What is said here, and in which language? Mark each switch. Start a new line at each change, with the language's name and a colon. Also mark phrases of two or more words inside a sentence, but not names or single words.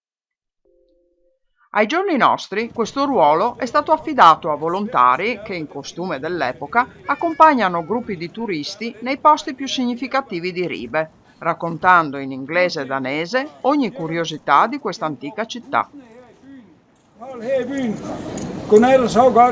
Italian: Ai giorni nostri questo ruolo è stato affidato a volontari che, in costume dell'epoca, accompagnano gruppi di turisti nei posti più significativi di Ribe, raccontando in inglese e danese ogni curiosità di questa antica città.
Danish: Hold her i byen. Godnat og sov godt.